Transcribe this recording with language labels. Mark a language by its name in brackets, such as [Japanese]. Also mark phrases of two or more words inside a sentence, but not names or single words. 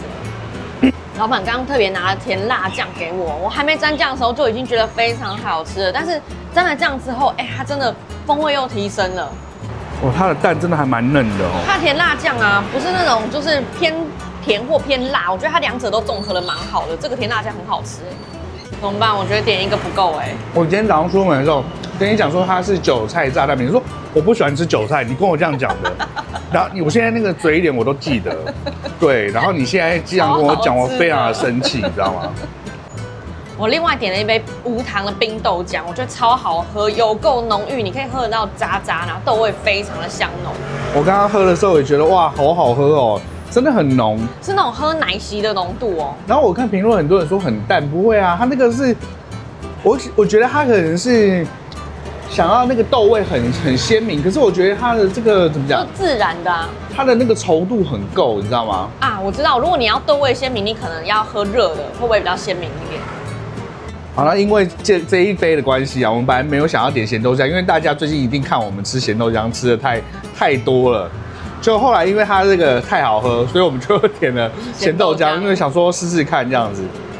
[Chinese] 老闆剛剛特別拿了甜辣醬給我，我還沒沾醬的時候就已經覺得非常好吃了。但是沾了醬之後，它真的風味又提升了。哦，它的蛋真的還蠻嫩的哦。它的甜辣醬啊，不是那種就是偏甜或偏辣，我覺得它2者都綜合的蠻好的。這個甜辣醬很好吃。怎麼辦？我覺得點一個不夠哎。我今天早上出門的時候跟你講說它是韭菜炸蛋餅，你說我不喜歡吃韭菜，你跟我這樣講的。然後我現在那個嘴臉我都記得，對。然後你現在這樣跟我講，我非常的生氣，你知道嗎？我另外點了一杯無糖的冰豆漿，我覺得超好喝，有夠濃郁，你可以喝得到渣渣，然後豆味非常的香濃。我剛剛喝的時候也覺得哇，好好喝哦，真的很濃，是那種喝奶昔的濃度哦。然後我看評論很多人說很淡，不會啊，它那個是，我覺得它可能是。想要那個豆味很鮮明，可是我覺得它的這個怎麼講？自然的啊，它的那個稠度很夠，你知道嗎？啊，我知道，如果你要豆味鮮明，你可能要喝熱的，會不會比較鮮明一點？好了，因為這一杯的關係啊，我們本來沒有想要點鹹豆漿，因為大家最近一定看我們吃鹹豆漿吃的太多了，就後來因為它這個太好喝，所以我們就點了鹹豆漿，因為想說試試看這樣子。